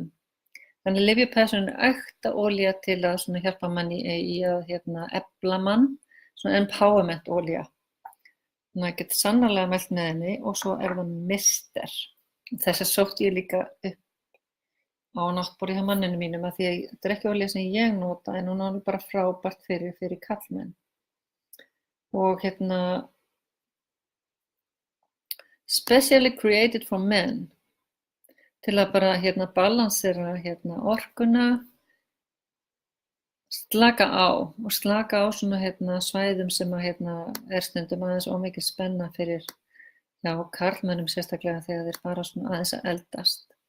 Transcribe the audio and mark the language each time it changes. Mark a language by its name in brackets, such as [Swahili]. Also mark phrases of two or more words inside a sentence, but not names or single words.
[Icelandic] Þannig Live Your Passion er ekta olía til að svona hjálpa manni í að efla mann, svona empowerment olía. Þannig að ég get sannarlega mælt með henni og svo er það Mister. Þess að sótti ég líka upp á náttborði hjá manninu mínum að því að þetta er ekki olía sem ég nota en hún er alveg bara frábært fyrir karlmenn. Og [English] specially created for men [Icelandic] til að bara balansera orkuna, slaka á svona svæðum sem að er stundum aðeins ómikil spenna fyrir karlmönnum sérstaklega þegar þeir fara svona aðeins að eldast.